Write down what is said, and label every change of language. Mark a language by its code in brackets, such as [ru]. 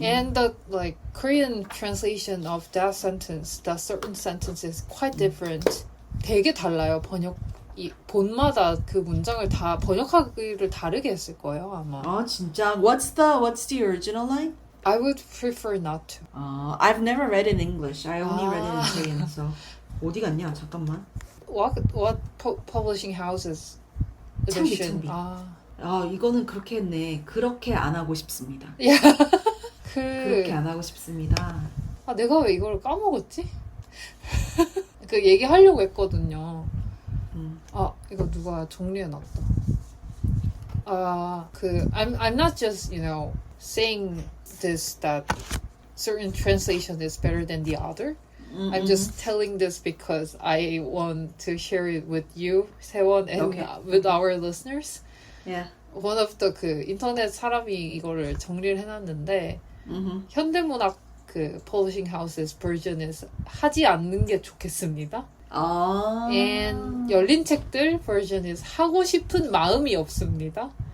[en] and the Korean translation of that certain sentence is quite different. [ko] 되게 달라요. 이 본마다 그 문장을 다 번역하기를 다르게 했을 거예요, 아마. 진짜? [en] What's the original line? I would prefer not to. I've never read in English. I only read it in Korean. So [ko] 어디 갔냐? 잠깐만. [en] What publishing houses edition? [ko] 창비. 이거는 그렇게 했네. 그렇게 안 하고 싶습니다. [en] Yeah. [ko] 그렇게 안 하고 싶습니다. 내가 왜 이걸 까먹었지? 그 얘기하려고 했거든요. 이거 누가 정리해놨다. [en] I'm not just saying this that certain translation is better than the other. I'm just telling this because I want to share it with you, 세원, and with our listeners. Yeah. One of the [ko] 인터넷 사람이 이거를 정리를 해놨는데 현대문학 [en] publishing houses version is [ko] 하지 않는 게 좋겠습니다. And 열린 책들 [en] version is [ko] 하고 싶은 마음이 없습니다.